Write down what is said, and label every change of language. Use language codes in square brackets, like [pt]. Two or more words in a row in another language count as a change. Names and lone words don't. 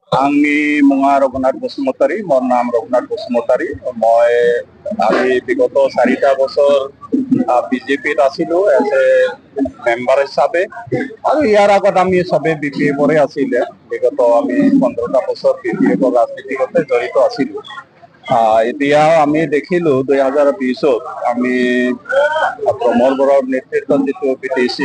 [brx] आंनि मुङा रघुनाथ बसुमतारी [as] মোৰ নাম ৰঘুনাথ বসুমতাৰী মই আজি বিগত 4টা বছর বিজেপিত আছিলো [en] as a member [as] হিসাবে আৰু ইয়াৰ আগত আমি সবে বিপিএফৰে আছিলে বিগত আমি 15টা বছর বিপিএফৰ ৰাজনীতিতে জড়িত আছিলো এতিয়া আমি দেখিলো 2020ত আমি প্ৰমোদ বৰাৰ নেতৃত্বত যিটো বিটিচি